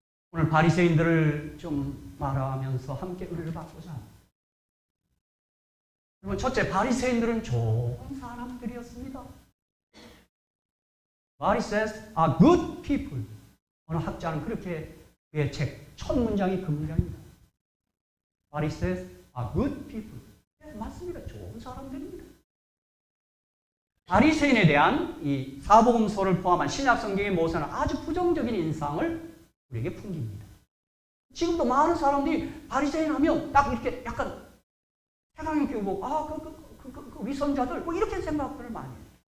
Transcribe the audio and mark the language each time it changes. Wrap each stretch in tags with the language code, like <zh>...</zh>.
<ko>오늘 바리새인들을 좀 말하면서 함께 은혜를 받고자 합니다. 여러분, 첫째, 바리새인들은 좋은 사람들이었습니다.</ko> <en>Pharisees are good people.</en> <ko>어느 학자는 그렇게 그의 책 첫 문장이 그 문장입니다.</ko> <en>Pharisees are good people.</en> <ko>네, 맞습니다. 좋은 사람들입니다. 바리새인에 대한 이 사복음서를 포함한 신약 성경의 모세는 아주 부정적인 인상을 우리에게 풍깁니다. 지금도 많은 사람들이 바리새인 하면 딱 이렇게 약간 태강형 끼고 그 위선자들 뭐 이렇게 생각들을 많이 해요.</ko>